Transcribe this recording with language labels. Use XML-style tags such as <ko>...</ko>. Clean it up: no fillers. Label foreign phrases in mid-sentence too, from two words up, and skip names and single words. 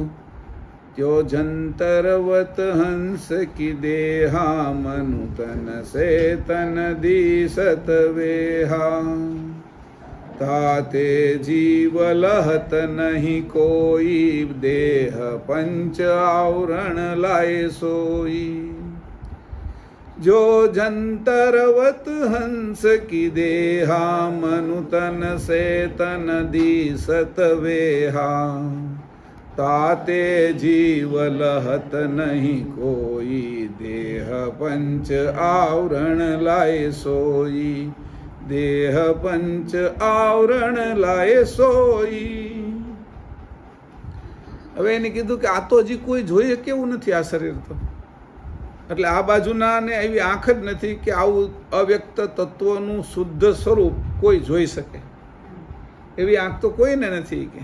<hi>त्यो जंतरवत हंस की देहा मनुतन से तन दिसत वेहा ताते जीव लहत नहीं कोई देह पंच आवरण लाय सोई. जो जंतरवत हंस की देहा मनु तन से तन दिसत वेहा ताते जीव लहत नहीं कोई देह पंच आवरण लाए सोई देह पंच आवरण लाए सोई.</hi> <gu>હવે એને કીધું કે આ તો હજી કોઈ જોઈએ કેવું નથી આ શરીર તો, એટલે આ બાજુના ને એવી આંખ જ નથી કે આવું અવ્યક્ત તત્વનું શુદ્ધ સ્વરૂપ કોઈ જોઈ શકે, એવી આંખ તો કોઈને નથી કે.</gu>